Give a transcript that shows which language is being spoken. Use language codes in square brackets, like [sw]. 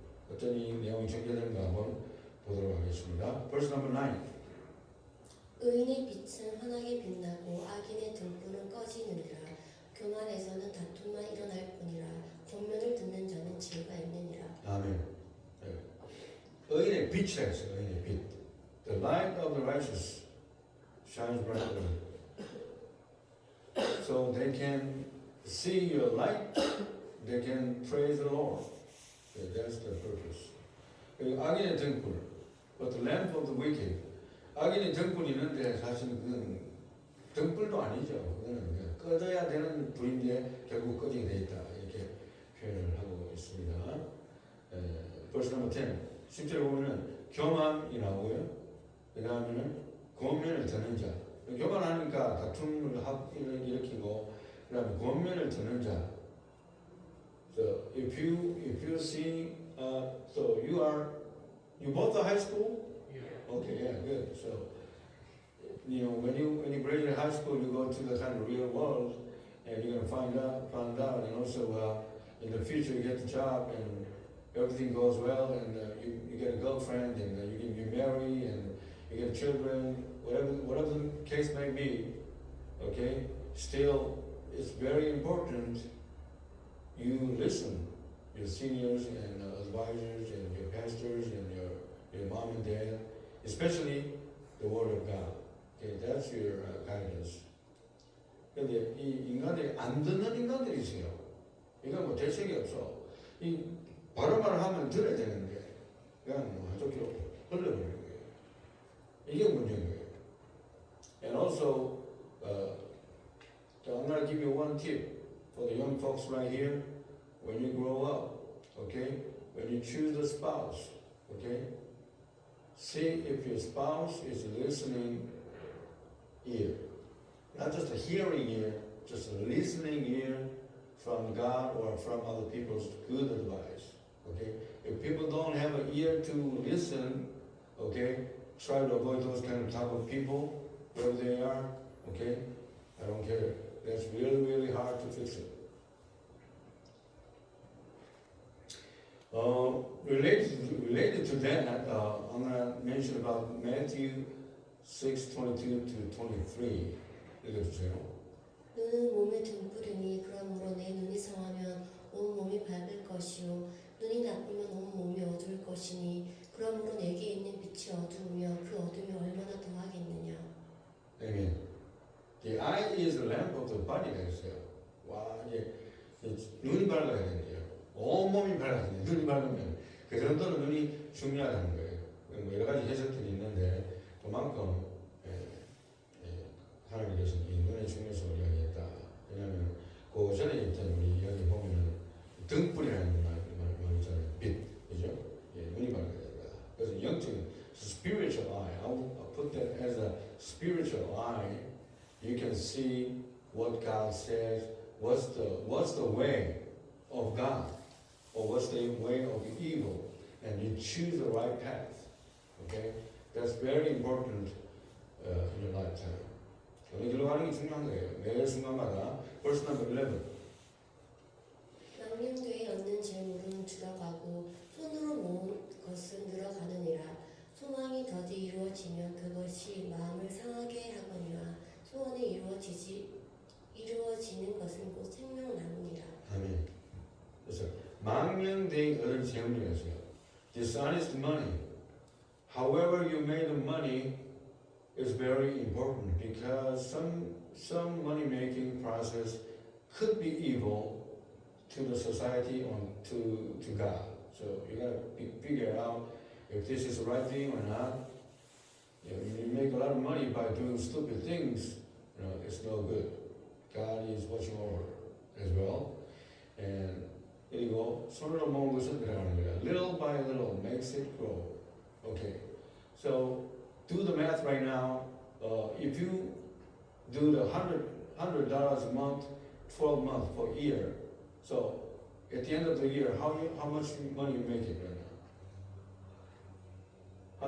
[ko] 어떤 이 내용이 전개되는가 한번 보도록 하겠습니다. [en] Verse number 9. [ko] 의인의 빛은 환하게 빛나고 악인의 등불은 꺼지느니라. 교만에서는 다툼만 일어날 뿐이라. 권면을 듣는 자는 지혜가 있느니라. 아멘. 의인의 빛이라 했어요. 의인의 빛. [en] The light of the righteous shines brightly. So they can see your light, they can praise the Lord. That's the purpose. [ko] 악인의 등불, [en] but the lamp of the wicked. [ko] 악인의 등불이 있는데 사실 그건 등불도 아니죠. 그거는 그냥 꺼져야 되는 불인데 결국 꺼지게 돼 있다. 이렇게 표현을 하고 있습니다. [en] verse number 10. [ko] 10절 보면은 교만이 나오고요. 그 다음에는 권면을 듣는 자. 교만하니까 다툼을 일으키고 그 다음에 권면을 듣는 자. [en] So if you see, so you both are high school? Yeah. Okay, yeah, good. So, when you graduate high school, you go to the kind of real world, and you're gonna find out, and also in the future you get the job, and everything goes well, and you get a girlfriend, and you marry, and you get children, whatever the case may be. Okay, still, it's very important. You listen, your seniors and advisors and your pastors and your mom and dad, especially the Word of God. Okay, that's your guidance. [ko] 근데 이 인간들이 안 듣는 인간들이 있어요. 이건 뭐 대책이 없어. 이 바로바로 하면 들어야 되는데 그냥 뭐 한쪽으로 흘려버리는 거예요. 이게 문제인 거예요. [en] And also, I'm going to give you one tip for the young folks right here. When you grow up, okay, when you choose a spouse, okay, see if your spouse is listening ear. Not just a hearing ear, just a listening ear from God or from other people's good advice. Okay? If people don't have an ear to listen, okay, try to avoid those kind of type of people, wherever they are, okay? I don't care. That's really, really hard to fix it. Related to that, I'm going to mention about Matthew 6:22 to 23. [ko] 읽어주세요. 눈은 몸의 등불이니 그러므로 내 눈이 성하면 온 몸이 밝을 것이요 눈이 나쁘면 온 몸이 어두울 것이니 그러므로 내게 있는 빛이 어두우며 그 어둠이 얼마나 더하겠느냐. [en] Amen. The eye is the lamp of the body [ko] 가 있어요. 와, 이게 눈이 밝아야 되는데요. 온 몸이 밝아야 돼요. 눈이 밝으면 그 정도로 눈이 중요하다는 거예요. 뭐 여러 가지 해석들이 있는데 그만큼 하나님께서 이 눈의 중요성을 이야기했다. 왜냐하면 그 전에 있던 우리 이야기 보면은 등불이라는 말이잖아요. 빛, 그죠? 눈이 밝아야 된다. 그래서 영적인 [en] spiritual eye. I'll put that as a spiritual eye. You can see what God says. What's the way of God, or what's the way of evil, and you choose the right path. Okay, that's very important in your lifetime. [ko] 어느 길로 가는 게 중요한 거예요. 매 순간마다. [en] Verse number 11. [ko] 망령되이 얻는 재물은 줄어가고 손으로 모은 것은 늘어가느니라. 소망이 더디 이루어지면 그것이 마음을 상하게 하거니와 소원이 이루어지는 것은 곧 생명나무니라. 아멘. 그래서 망령되이 얻을 재물이었어요. [en] Dishonest money. However you made the money is very important because some money making process could be evil to the society or to God. So you gotta figure out if this is the right thing or not. You make a lot of money by doing stupid things, it's no good. God is watching over as well. [ko] And 그리고 손으로 모은 것은 들어가는 거야. [en] Little by little makes it grow. Okay. So do the math right now. If you do the $100 a month, 12 months for a year, so at the end of the year, how much money you making right now?